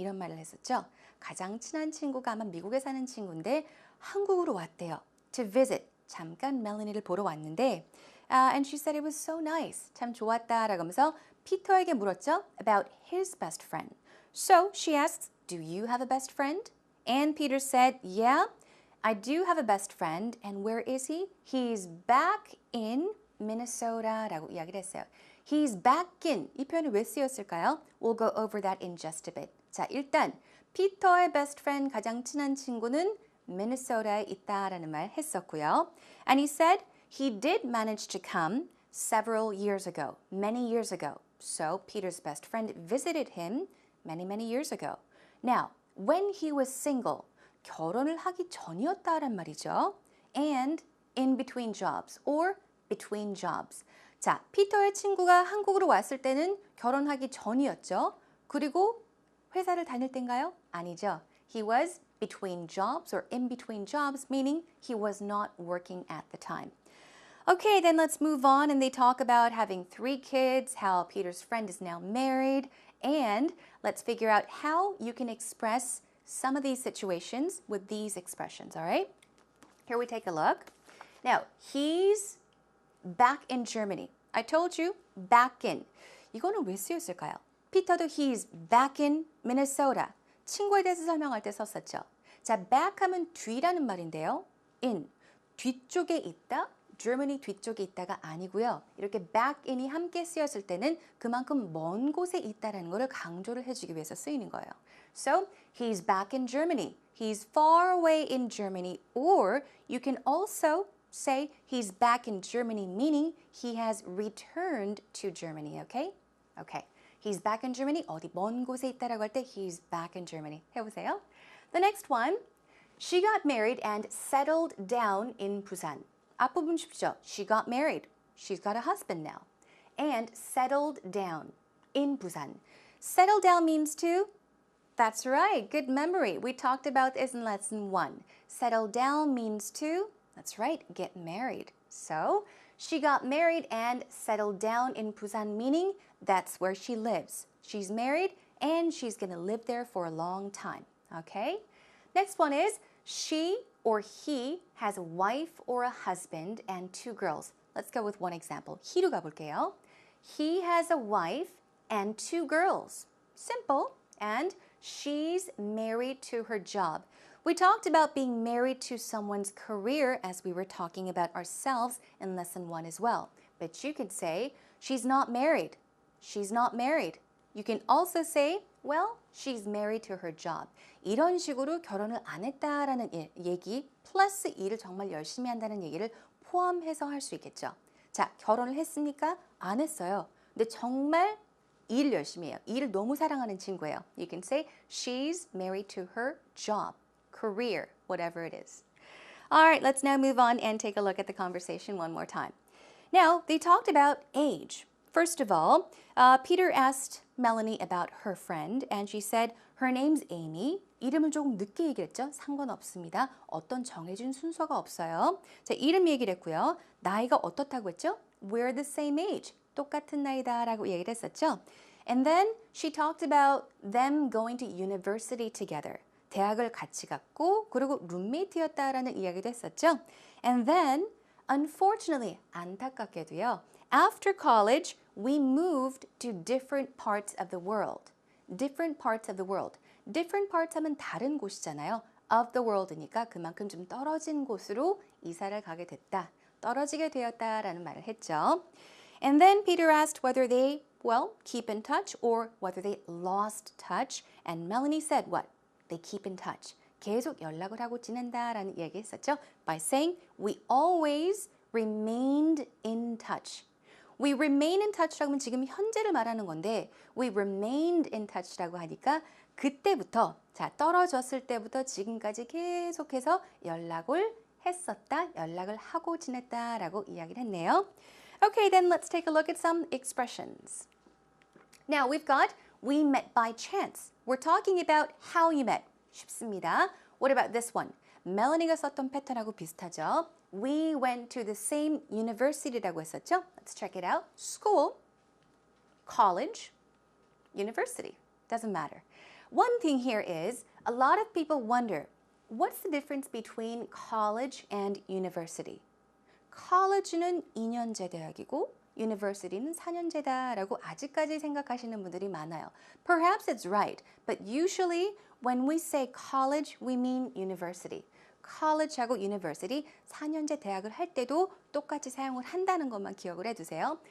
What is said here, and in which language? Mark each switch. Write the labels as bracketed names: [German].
[Korean] 이런 말을 했었죠. 가장 친한 친구가 아마 미국에 사는 친구인데 한국으로 왔대요. [English] To visit. [Korean] 잠깐 멜러니를 보러 왔는데 [English] and she said it was so nice. [Korean] 참 좋았다라고 하면서 피터에게 물었죠. [English] About his best friend. So she asks, do you have a best friend? And Peter said, yeah, I do have a best friend. And where is he? He's back in Minnesota라고 [Korean] 이야기를 했어요. [English] He's back in. [Korean] 이 표현이 왜 쓰였을까요? [English] We'll go over that in just a bit. [Korean] 자, 일단 피터의 best friend, 가장 친한 친구는 미네소타에 있다라는 말 했었고요. [English] And he said he did manage to come several years ago, many years ago. So Peter's best friend visited him many, many years ago. Now, when he was single, [Korean] 결혼을 하기 전이었다란 말이죠. [English] And in between jobs or between jobs. [Korean] 자, 피터의 친구가 한국으로 왔을 때는 결혼하기 전이었죠. 그리고 회사를 다닐 땐가요? 아니죠. [English] He was between jobs or in between jobs, meaning he was not working at the time. Okay, then let's move on and they talk about having 3 kids, how Peter's friend is now married, and let's figure out how you can express some of these situations with these expressions, all right? Here we take a look. Now, he's back in Germany. I told you, back in. [Korean] 이거는 왜 쓰였을까요? [English] 피터도 he's back in Minnesota. [Korean] 친구에 대해서 설명할 때 썼었죠. 자, back 하면 뒤라는 말인데요. in, 뒤쪽에 있다. Germany 뒤쪽에 있다가 아니고요. 이렇게 back in이 함께 쓰였을 때는 그만큼 먼 곳에 있다라는 것을 강조를 해주기 위해서 쓰이는 거예요. [English] So, he's back in Germany. He's far away in Germany. Or you can also say he's back in Germany, meaning he has returned to Germany, okay? Okay. He's back in Germany. [Korean] 어디 먼 곳에 있다라고 할 때 [English] he's back in Germany. [Korean] 해보세요. [English] The next one. She got married and settled down in Busan. [Korean] 앞부분 쉽죠? [English] She got married. She's got a husband now. And settled down in Busan. Settle down means to? That's right. Good memory. We talked about this in lesson 1. Settle down means to? That's right. Get married. So, she got married and settled down in Busan, meaning that's where she lives. She's married and she's going to live there for a long time. Okay? Next one is she or he has a wife or a husband and 2 girls. Let's go with one example. he로 [Korean] 가볼게요. [English] He has a wife and 2 girls. Simple. And she's married to her job. We talked about being married to someone's career as we were talking about ourselves in lesson 1 as well. But you could say, she's not married. She's not married. You can also say, well, she's married to her job. [Korean] 이런 식으로 결혼을 안 했다라는 얘기 플러스 일을 정말 열심히 한다는 얘기를 포함해서 할 수 있겠죠. 자, 결혼을 했습니까? 안 했어요. 근데 정말 일을 열심히 해요. 일을 너무 사랑하는 친구예요. [English] You can say she's married to her job, career, whatever it is. All right, let's now move on and take a look at the conversation one more time. Now, they talked about age. First of all, Peter asked Melanie about her friend, and she said her name's Amy. [Korean] 이름을 조금 늦게 얘기했죠? 상관없습니다. 어떤 정해진 순서가 없어요. 자, 이름 얘기를 했고요. 나이가 어떻다고 했죠? [English] We're the same age. [Korean] 똑같은 나이다라고 얘기를 했었죠. [English] And then she talked about them going to university together. [Korean] 대학을 같이 갔고 그리고 룸메이트였다라는 이야기도 했었죠. [English] And then, unfortunately, [Korean] 안타깝게도요. [English] After college, we moved to different parts of the world. Different parts of the world. [Korean] Different parts 하면 다른 곳이잖아요. Of the world니까 그만큼 좀 떨어진 곳으로 이사를 가게 됐다. 떨어지게 되었다라는 말을 했죠. [English] And then Peter asked whether they, well, keep in touch or whether they lost touch. And Melanie said what? They keep in touch. [Korean] 계속 연락을 하고 지낸다라는 이야기 했었죠. [English] By saying we always remained in touch. We remain in touch [Korean] 라고 하면 지금 현재를 말하는 건데 [English] we remained in touch [Korean] 라고 하니까 그때부터 자 떨어졌을 때부터 지금까지 계속해서 연락을 했었다, 연락을 하고 지냈다라고 이야기를 했네요. [English] Okay, then let's take a look at some expressions. Now we've got we met by chance. We're talking about how you met. [Korean] 쉽습니다. [English] What about this one? [Korean] 멜러니가 썼던 패턴하고 비슷하죠. [English] We went to the same university라고 [Korean] 했었죠. [English] Let's check it out. School, college, university. Doesn't matter. One thing here is a lot of people wonder, what's the difference between college and university? [Korean] college는 2년제 대학이고 university는 4년제다라고 아직까지 생각하시는 분들이 많아요. [English] Perhaps it's right, but usually when we say college, we mean university. [Korean] college하고 university, 4년제 대학을 할 때도 똑같이 사용을 한다는 것만 기억을 해두세요.